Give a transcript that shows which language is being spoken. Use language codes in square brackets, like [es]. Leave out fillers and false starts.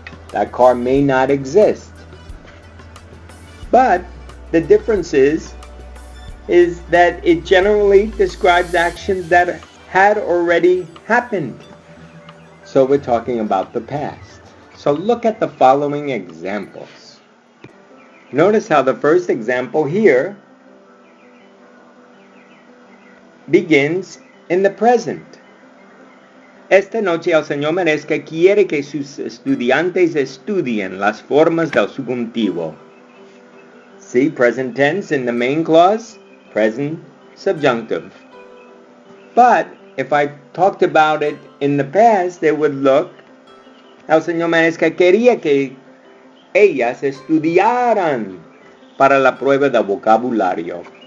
[en] That car may not exist. But the difference is that it generally describes actions that had already happened. So we're talking about the past. So look at the following examples. Notice how the first example here begins in the present. [es] Esta noche el señor Maresca quiere que sus estudiantes estudien las formas del subjuntivo. [en] See, present tense in the main clause, present subjunctive. [es] But if I talked about it in the past, it would look, el señor Maresca quería que ellas estudiaran para la prueba de vocabulario.